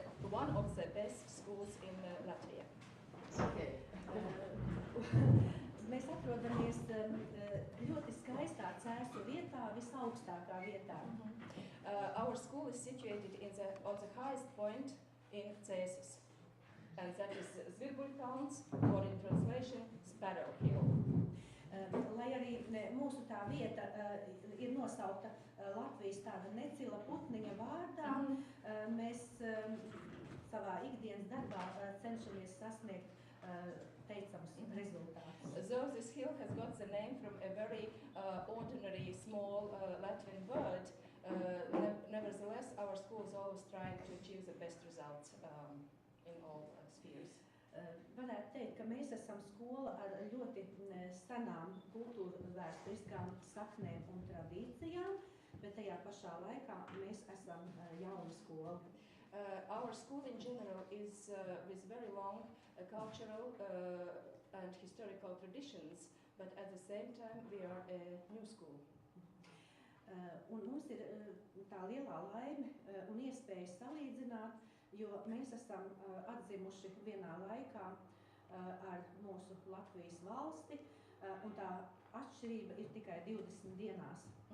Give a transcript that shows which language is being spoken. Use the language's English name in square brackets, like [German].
[English] one of the best schools in Latvia. Okay. [Latvian] Mēs atrodamies ļoti skaistā Cēsu vietā, visaugstākā vietā. [English] Our school is situated on the highest point in Cēsis, and that is Zvirbuļkalns, or in translation, Sparrow Hill. [Latvian] Lai arī mūsu tā vieta ir nosaukta Latvijas tāda necila putniņa vārdā, mēs savā ikdienas darbā cenšamies sasniegt teicamus rezultātus. [English] So this hill has got the name from a very ordinary, small Latvian word. Nevertheless, our school is always trying to achieve the best results in all spheres. [Latvian] Varētu teikt, ka mēs esam skola ar ļoti senām kultūra vēsturiskām saknēm un tradīcijām, bet tajā pašā laikā mēs esam jauna skola. [English] Our school in general is with very long cultural and historical traditions, but at the same time we are a new school. [Latvian] Un mums ir tā lielā laime un iespēja salīdzināt, jo mēs esam atzimuši vienā laikā ar mūsu Latvijas valsti, un tā atšķirība ir tikai 20 dienās.